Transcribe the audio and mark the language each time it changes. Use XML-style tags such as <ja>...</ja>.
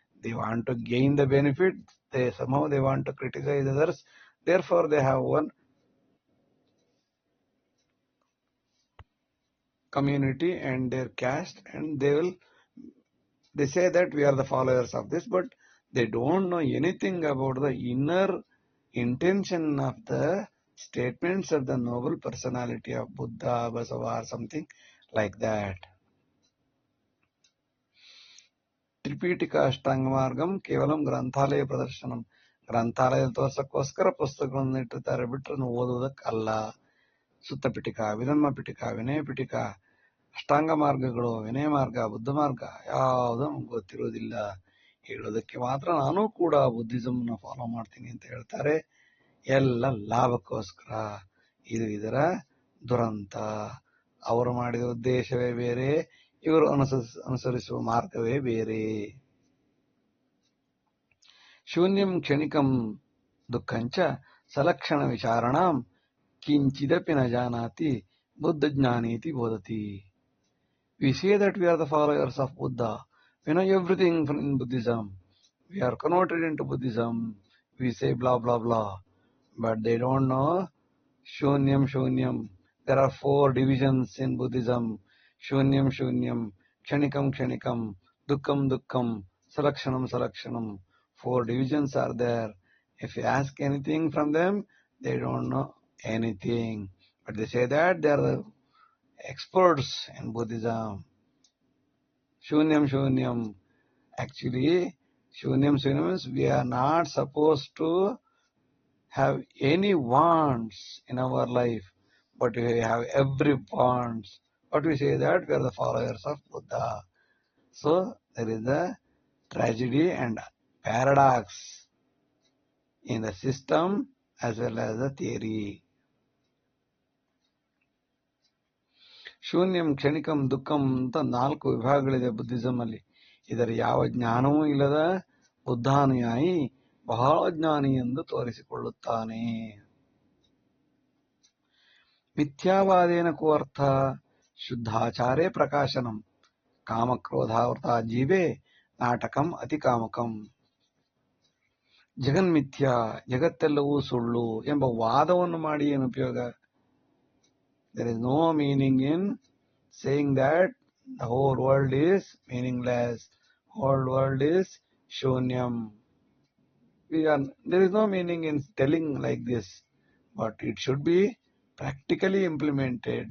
<en>They want to gain the benefit, somehow they want to criticize others, therefore they have one community and their caste, and they say that we are the followers of this, but they don't know anything about the inner intention of the statements of the noble personality of Buddha, Basava, or something like that.</en> <sa>ತ್ರಿಪೀಠಿಕಾ ಅಷ್ಟಾಂಗ ಮಾರ್ಗಂ ಕೇವಲಂ ಗ್ರಂಥಾಲಯ ಪ್ರದರ್ಶನಂ,</sa> <kn>ಗ್ರಂಥಾಲಯ ತೋರ್ಸಕ್ಕೋಸ್ಕರ ಪುಸ್ತಕಗಳನ್ನು ಇಟ್ಟಿರ್ತಾರೆ, ಬಿಟ್ಟರೆ ಓದುವುದಕ್ಕಲ್ಲ. ಸುತ್ತ ಪಿಟಿಕ, ವಿಧಮ್ಮ ಪಿಟಿಕ, ವಿನಯ ಪಿಟಿಕ, ಅಷ್ಟಾಂಗ ಮಾರ್ಗಗಳು, ವಿನಯ ಮಾರ್ಗ, ಬುದ್ಧ ಮಾರ್ಗ ಯಾವುದೂ ನಮ್ಗೆ ಗೊತ್ತಿರೋದಿಲ್ಲ. ಹೇಳೋದಕ್ಕೆ ಮಾತ್ರ ನಾನು ಕೂಡ ಬುದ್ಧಿಸಮ್ನ ಫಾಲೋ ಮಾಡ್ತೀನಿ ಅಂತ ಹೇಳ್ತಾರೆ. ಎಲ್ಲ ಲಾಭಕ್ಕೋಸ್ಕರ. ಇದು ಇದರ ದುರಂತ. ಅವರು ಮಾಡಿದ ಉದ್ದೇಶವೇ ಬೇರೆ, ಇವರು ಅನುಸರಿಸುವ ಮಾರ್ಗವೇ ಬೇರೆ.</kn> <sa>ಶೂನ್ಯಂ ಕ್ಷಣಿಕಂ ದುಃಖಂಚ ಸಲಕ್ಷಣ ವಿಚಾರಣಾಂ ಕಿಂಚಿದಪಿ ನ ಜಾನಾತಿ Buddha ಜ್ಞಾನೀತಿ ಬೋಧತಿ.</sa> <en>We say that we are the followers of Buddha. We know everything in Buddhism. We are converted into Buddhism. We say blah blah blah. But they don't know Shunyam Shunyam. There are 4 divisions in Buddhism. Shunyam Shunyam, Kshanikam Kshanikam, Dukkam Dukkam, Salakshanam Salakshanam. 4 divisions are there. If you ask anything from them, they don't know anything. But they say that they are the experts in Buddhism. Shunyam Shunyam. Actually, Shunyam Shunyam means we are not supposed to have any wants in our life, but we have every wants. But we say that we are the followers of Buddha. So there is a tragedy and paradox in the system as well as the theory.</en> <kn>ಶೂನ್ಯಂ ಕ್ಷಣಿಕಂ ದುಃಖಂ ಅಂತ 4 ವಿಭಾಗಗಳಿದೆ Buddhism ಅಲ್ಲಿ. ಇದರ ಯಾವ ಜ್ಞಾನವೂ ಇಲ್ಲದ ಬುದ್ಧಾನುಯಾಯಿ ಬಹಳ ಜ್ಞಾನಿ ಎಂದು ತೋರಿಸಿಕೊಳ್ಳುತ್ತಾನೆ.</kn> <sa>ಮಿಥ್ಯಾವಾದೇನ ಕೋ ಅರ್ಥ ಶುದ್ಧಾಚಾರೇ ಪ್ರಕಾಶನಂ ಕಾಮಕ್ರೋಧಾವೃತ ಜೀವೇ ನಾಟಕಂ ಅತಿ ಕಾಮಕಂ.</sa> <kn>ಜಗನ್ಮಿಥ್ಯ, ಜಗತ್ತೆಲ್ಲವೂ ಸುಳ್ಳು ಎಂಬ ವಾದವನ್ನು ಮಾಡಿ ಏನು ಉಪಯೋಗ?</kn> <en>There is no meaning in saying that the whole world is meaningless, whole world is shunyam. There is no meaning in telling like this, but it should be practically implemented.</en>